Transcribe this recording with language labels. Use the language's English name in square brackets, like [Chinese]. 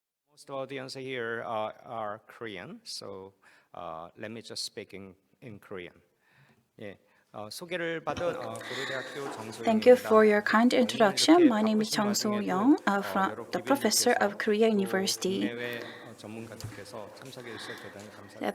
[English] Most audience here are Korean, so let me just speak in Korean. [Korean] 예, 소개를 받은 고려대학교 정소영입니다. [English] Thank you for your kind introduction. My name is Chung Suh-Yong, from the professor of Korea University. [Korean] 국내외 전문가들께서 참석해 주셔서 대단히 감사합니다.